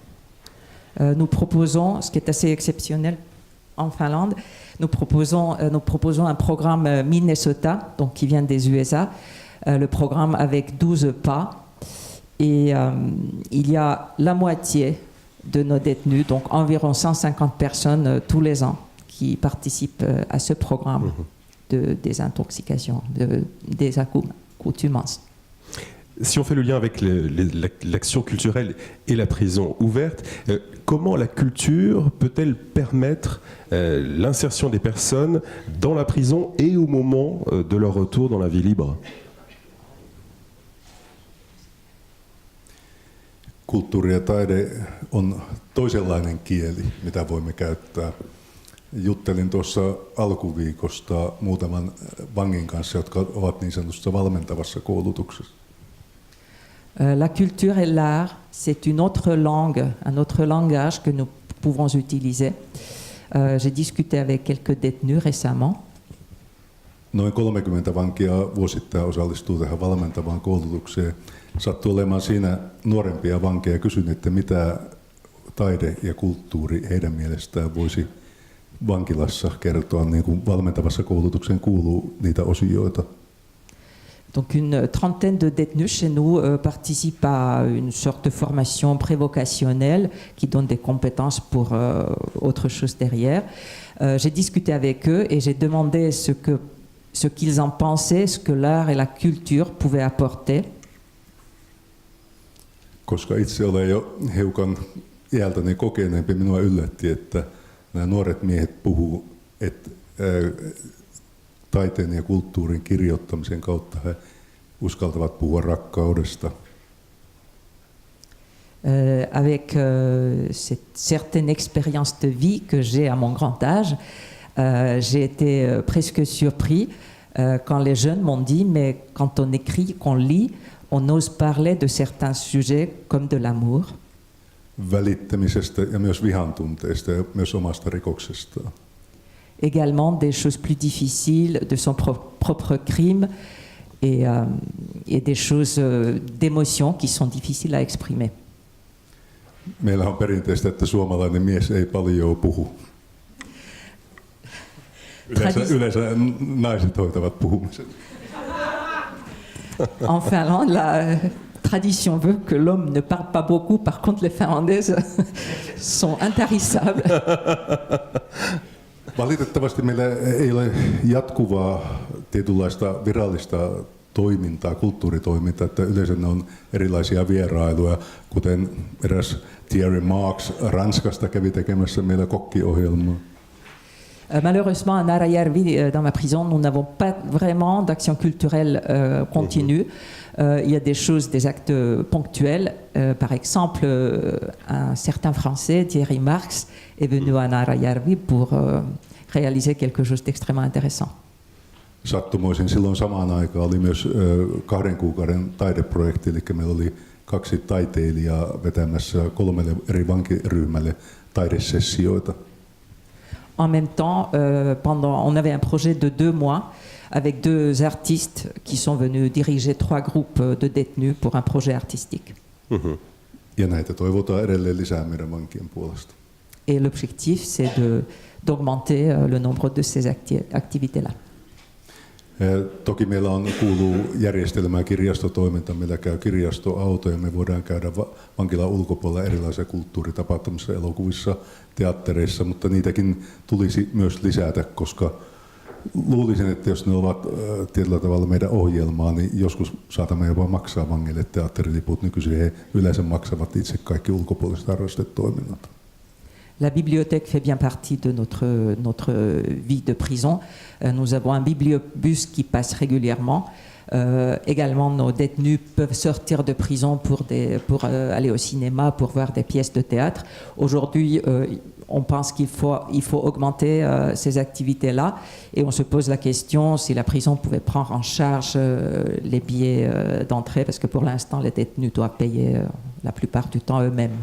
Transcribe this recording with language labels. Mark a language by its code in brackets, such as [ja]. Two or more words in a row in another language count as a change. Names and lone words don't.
[fr] Nous proposons, ce qui est assez exceptionnel en Finlande, nous proposons un programme Minnesota, donc qui vient des USA, le programme avec 12 pas. Et il y a la moitié de nos détenus, donc environ 150 personnes tous les ans, qui participent à ce programme de désintoxication, de désaccoutumance. Si on fait le lien avec l'action culturelle et la prison ouverte, comment la culture peut-elle permettre l'insertion des personnes dans la prison et au moment de leur retour dans la vie libre? [fi] Kulttuuri ja taide on toisenlainen kieli, mitä voimme käyttää. Juttelin tuossa alkuviikosta muutaman vangin kanssa, jotka ovat niin sanotussa valmentavassa koulutuksessa. [fr] La culture et l'art, c'est une autre langue, un autre langage que nous pouvons utiliser. J'ai discuté avec quelques détenus récemment. [fi] Noin 30 vankia vuosittain osallistuu tähän valmentavaan koulutukseen. Sattui olemaan siinä nuorempia vankeja ja kysyin, että mitä taide ja kulttuuri heidän mielestään voisi vankilassa kertoa, niin kuin valmentavassa koulutukseen kuuluu niitä osioita. [fr] Donc une trentaine de détenus chez nous participent à une sorte de formation prévocationnelle qui donne des compétences pour autre chose derrière. J'ai discuté avec eux et j'ai demandé ce qu'ils en pensaient, ce que l'art et la culture pouvaient apporter. [fi] Koska itse olen jo hiukan iältäni kokeneempi, minua yllätti, että nämä nuoret miehet puhuu, että taiteen ja kulttuurin kirjoittamisen kautta he uskaltavat puhua rakkaudesta. [fr] Avec cette certaine expérience de vie que j'ai à mon grand âge, j'ai été presque surpris quand les jeunes m'ont dit mais quand on écrit, qu'on lit, on ose parler de certains sujets comme de l'amour. [fi] Välittämisestä ja myös vihan tunteesta ja myös omasta rikoksestaan. [fr] Également des choses plus difficiles, de son propre crime et des choses d'émotion qui sont difficiles à exprimer. [fi] Meillä on perinteistä, että suomalainen mies ei paljon puhu. Yleensä naiset hoitavat puhumisen. [fr] En Finlande, la tradition veut que l'homme ne parle pas beaucoup. Par contre, les Finlandaises sont intarissables. [fi] Valitettavasti meillä ei ole jatkuvaa tietynlaista virallista toimintaa, kulttuuritoimintaa, että yleensä ne on erilaisia vierailuja, kuten eräs Thierry Marx Ranskasta kävi tekemässä meillä kokkiohjelmaa. [fr] Malheureusement, à Naarajärvi, dans ma prison, nous n'avons pas vraiment d'action culturelle continue. Il y a des choses, des actes ponctuels. Par exemple, un certain Français, Thierry Marx, est venu à Naarajärvi pour réaliser quelque chose d'extrêmement intéressant. [fi] Sattumoisin silloin samaan aikaan oli myös 2 kuukauden taideprojekti, eli meillä oli 2 taiteilijaa vetämässä 3 eri vankiryhmälle taidesessioita. [fr] En même temps, on avait un projet de 2 mois avec 2 artistes qui sont venus diriger 3 groupes de détenus pour un projet artistique. [fi] Ja näitä toivotaan edelleen lisää meidän vankien puolesta. [fr] Et l'objectif, c'est d'augmenter le nombre de ces activités-là. [fi] Toki meillä kuuluu järjestelmää kirjastotoiminta, meillä käy kirjastoauto ja me voidaan käydä vankilan ulkopuolella erilaisissa kulttuuritapahtumissa, elokuvissa, teattereissa, mutta niitäkin tulisi myös lisätä, koska luulisin, että jos ne ovat tietyllä tavalla meidän ohjelmaa, niin joskus saatamme jopa maksaa vangille teatteriliput. Nykyisin he yleensä maksavat itse kaikki ulkopuoliset harrastetoiminnat. [fr] La bibliothèque fait bien partie de notre vie de prison. Nous avons un bibliobus qui passe régulièrement. Également, nos détenus peuvent sortir de prison pour aller au cinéma, pour voir des pièces de théâtre. Aujourd'hui, on pense qu'il faut augmenter ces activités-là et on se pose la question si la prison pouvait prendre en charge les billets d'entrée, parce que pour l'instant, les détenus doivent payer la plupart du temps eux-mêmes.